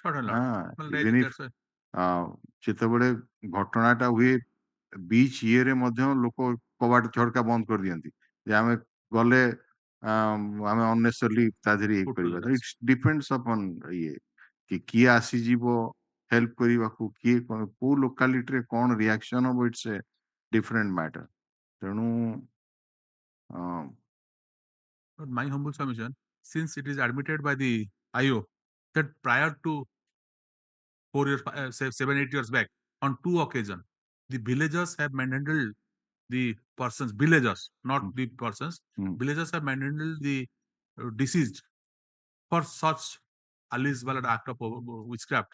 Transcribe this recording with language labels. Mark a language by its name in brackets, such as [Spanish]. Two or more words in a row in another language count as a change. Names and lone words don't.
[Odia] ଯେତେବେଳେ ଘଟଣାଟା ହୁଏ ବିଚ୍ ଇଏରେ ମଧ୍ୟ ଲୋକ କବାଟ ଝରକା ବନ୍ଦ କରିଦିଅନ୍ତି ଯେ ଆମେ ଗଲେ ଆମେ ଅନନେସେସରଲି ତା ଦେହରେ ଇଏ କରିବା। [English] it's depends upon [Odia] ଇଏ କି କିଏ ଆସିଯିବ ହେଲ୍ପ କରିବାକୁ, କିଏ କୋଉ ଲୋକାଲିଟିରେ କଣ ରିଆକ୍ସନ ହବ, [English] it's a different matter. [Odia] ତେଣୁ [English] my humble submission, since it is admitted by the IO that prior to 4 years, 7-8 years back, on 2 occasions, the villagers have manhandled the persons, villagers, not the persons, villagers have manhandled the deceased for such alleged act of witchcraft.